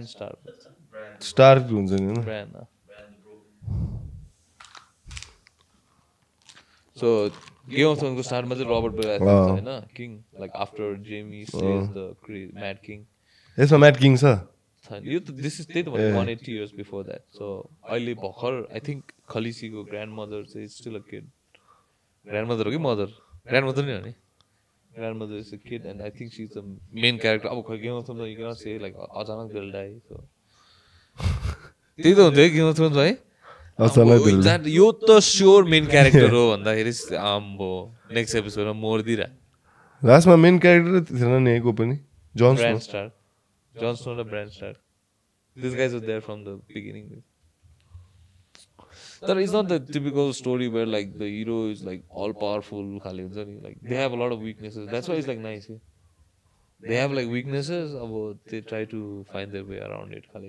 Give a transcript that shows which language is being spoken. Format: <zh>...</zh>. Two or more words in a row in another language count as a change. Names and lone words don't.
<ne>स्टार्क हुन्छ नि हैन ब्रान्ड सो गेम अफ थ्रोन्सको स्टार्टमा चाहिँ रबर्ट बराथिन हुन्छ हैन</ne> <en>king like after Jamie slays the mad king</en> <ne>यसमा</ne> <en>mad king</en> <ne>छ यो त</ne> <en>this is</en> <ne>त्यही त भने</ne> <en>180 years before that</en> <ne>सो अहिले भर्खर</ne> <en>I think</en> <ne>खलिसीको</ne> <en>grand mother</en> <ne>चाहिँ</ne> <en>still a kid grand mother</en> <ne>हो कि</ne> <en>mother grand mother</en> <ne>नै हो नि</ne> <en>grandmother is a kid and I think she's the main character</en> <ne>अब</ne> <en>Game of Thrones you cannot say like</en> <ne>अचानक</ne> <en>they'll die so</en> <ne>त्यही त हुन्छ है Game of Thrones है अचानक</ne> <en>they'll die</en> <ne>यो त</ne> <en>sure main character</en> <ne>हो भन्दाखेरि आम्बो</ne> <en>next episodeमा</en> <ne>मोर्दिरा लास्टमा</ne> <en>main character</en> <ne>थिएन नि को पनि जन</ne> <en>Snow र Bran Stark this guys was there from the beginning तर it's not the typical story where like the hero is like all powerful</en> <ne>खाले हुन्छ नि</ne> <en>like they have a lot of weaknesses that's why it's like nice they have like weaknesses अब they try to find their way around it खाले</en>